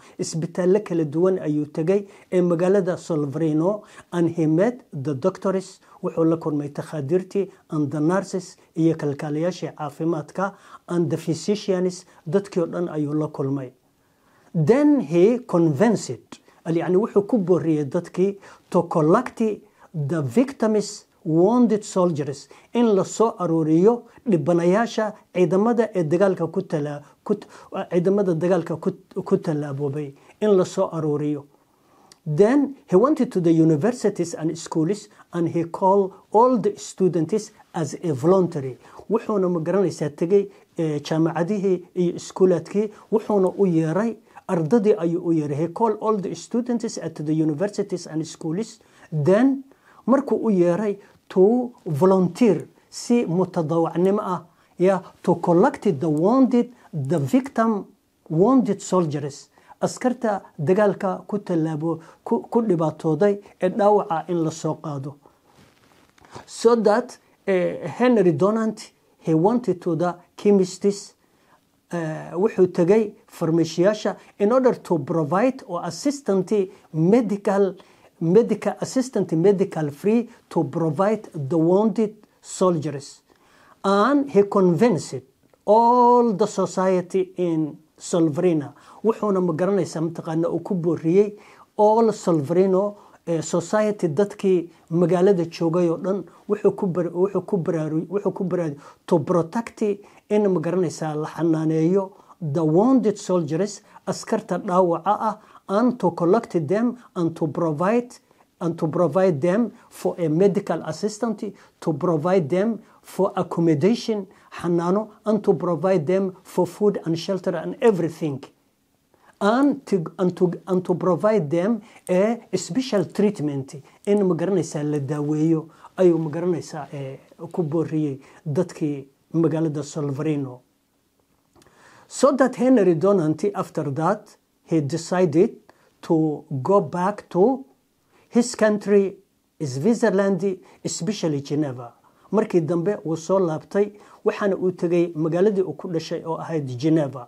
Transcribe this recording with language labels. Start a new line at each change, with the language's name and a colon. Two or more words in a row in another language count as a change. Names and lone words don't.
Somali: Isbitaalle kala duwan ayuu tagay ee magaalada Solferino,
English: and he met the doctors,
Somali: wuxuu la kulmay takhaadiirtii,
English: and the nurses
Somali: iyo kalkaaliyaashii caafimaadka,
English: and the physicians,
Somali: dadkii oo dhan ayuu la kulmay.
English: Then he convinced,
Somali: yani wuxuu ku booriyey dadkii
English: to collect the victims, wounded soldiers,
Somali: in la soo arooriyo dhibanayaasha ciidamada ee dagaalka ku talaaboobay, in la soo arooriyo.
English: Then he went to the universities and schools, and he called all the students as a voluntary.
Somali: Wuxuuna magaranaysaa tegay jaamacadihii iyo iskuulaadkii, wuxuuna u yeeray ardadii ayuu u yeeray.
English: He called all the students at the universities and schools. Then
Somali: markuu u yeeray
English: to volunteer,
Somali: si mutadawacnimo ah,
English: to collect the wounded, the victim wounded soldiers,
Somali: askarta dagaalka ku tallaabo ku dhibaatooday ee dhaawaca in la soo qaado.
English: So that Henry Donanty, he wanted to the chemists,
Somali: wuxuu tagay farmashiyaasha
English: in order to provide or assistant medical free to provide the wounded soldiers. And he convinced all the society in Solferino.
Somali: wuxuuna magaranaysaa mataqaana uu ku booriyey
English: all Solferino society
Somali: dadkii magaalada joogay oo dhan, wuxuu ku baraarujiyey
English: to protect
Somali: in magaranaysaa la xanaaneeyo
English: the wounded soldiers,
Somali: askarta dhaawaca ah,
English: and to collect them and to provide them for a medical assistant, to provide them for accommodation,
Somali: xanaano,
English: and to provide them for food and shelter and everything. And to provide them a special treatment
Somali: in magaranaysaa la daaweeyo ayuu magaranaysaa ku booriyey dadkii magaalada Solferino.
English: So that Henry Donanty, after that, he decided to go back to his country, Switzerland, especially Geneva.
Somali: Markii dambe uu soo laabtay, waxaana uu tegay magaaladii uu ku dhashay oo ahayd Geneva.